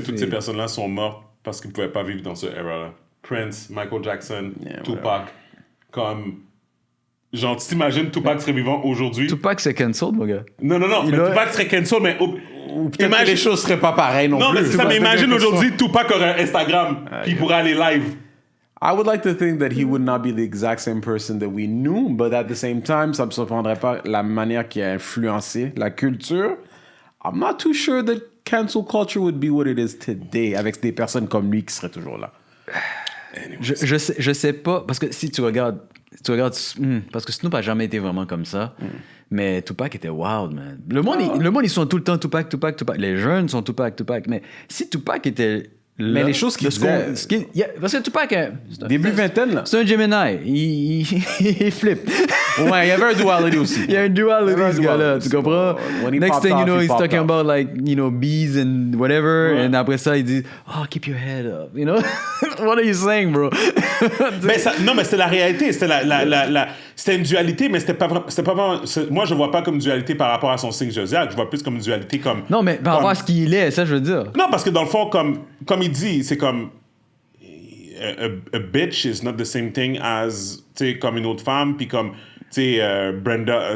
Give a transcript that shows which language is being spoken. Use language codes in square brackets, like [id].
[fr] que toutes ces personnes-là sont mortes parce qu'ils ne pouvaient pas vivre dans ce era-là. Prince, Michael Jackson, Tupac. Comme... Genre, tu t'imagines Tupac serait vivant aujourd'hui? Tupac, c'est cancelled, mon gars. Non, mais Tupac serait cancel, mais... Ou peut-être que les choses seraient pas pareilles non Non, plus. mais c'est ça, mais imagine aujourd'hui, Tupac aurait un Instagram, puis il pourrait aller live. [en] I would like to think that he would not be the exact same person that we knew, but at the same time, [fr] ça me surprendrait pas la manière qui a influencé la culture. [en] I'm not too sure that cancel culture would be what it is today [fr] avec des personnes comme lui qui seraient toujours là. Je sais pas, parce que si tu regardes parce que Snoop a jamais été vraiment comme ça, mais Tupac était wild, man. Le monde, ils sont tout le temps Tupac. Les jeunes sont Tupac, mais si Tupac était là, Mais les choses qu'il disait... parce que Tupac... Début vingtaine, là. C'est un Gemini. Il flippe. Ouais, il y avait un duality aussi. Il y a un duality, ce gars-là. Tu comprends? [en] Next thing you know, he's talking about, like, bees and whatever. [fr] Ouais. Et après ça, il dit, [en] oh, keep your head up. You know? What are you saying, bro? [fr] Non, mais c'était la réalité. C'était une dualité, mais c'était pas vraiment... Moi, je vois pas comme dualité par rapport à son signe zodiac. Je vois plus comme une dualité comme... Non, mais par rapport à ce qu'il est, ça, je veux dire. Non, parce que dans le fond, comme il dit, c'est comme... [en] A bitch is not the same thing as, [fr] tu sais, comme une autre femme, puis comme, tu sais, Brenda...